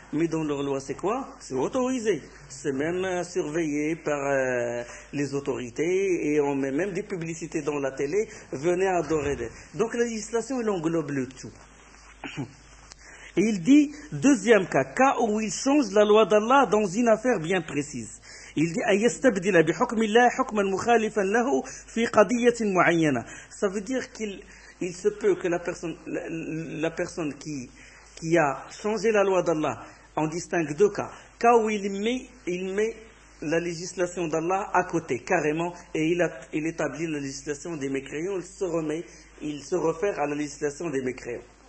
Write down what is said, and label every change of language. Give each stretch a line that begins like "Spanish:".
French: Mais dans leur loi, c'est quoi? C'est autorisé. C'est même surveillé par les autorités et on met même des publicités dans la télé. Venez adorer. Donc la législation, elle englobe le tout. Et il dit, deuxième cas, cas où il change la loi d'Allah dans une affaire bien précise. Il dit,
Arabic: أَيَسْتَبْدِلَ بِحُكْمِ اللَّهِ حُكْمًا مُخَالِفًا لَهُ فِي قَدِيَّةٍ مُعَيَّنًا.
French: Ça veut dire qu'il... Il se peut que la personne qui a changé la loi d'Allah en distingue deux cas. Cas où il met la législation d'Allah à côté, carrément, et il établit la législation des mécréants, il se réfère à la législation des mécréants.